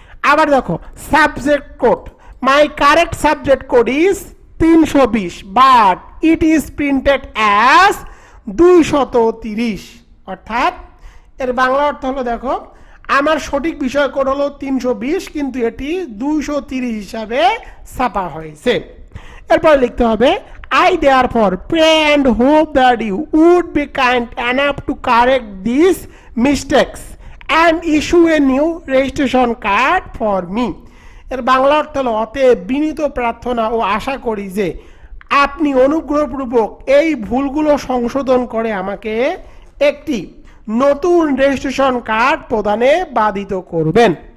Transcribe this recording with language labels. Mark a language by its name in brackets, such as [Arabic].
[Bangla] আবার দেখো subject code, [English] my correct subject code is 320 but it is printed as 230, [Bangla] অর্থাৎ এর বাংলা অর্থ হলো দেখো আমার সঠিক বিষয় কোড হলো 320 কিন্তু এটি 230 হিসাবে ছাপা হয়েছে। এরপরে লিখতে হবে [English] I therefore pray and hope that you would be kind enough to correct these mistakes and issue a new registration card for me. [Bangla] এর বাংলা অর্থ হলো অতএব বিনীত প্রার্থনা ও আশা করি যে আপনি অনুগ্রহপূর্বক এই ভুলগুলো সংশোধন করে আমাকে একটি নতুন রেজিস্ট্রেশন কার্ড প্রদানে বাধিত করবেন।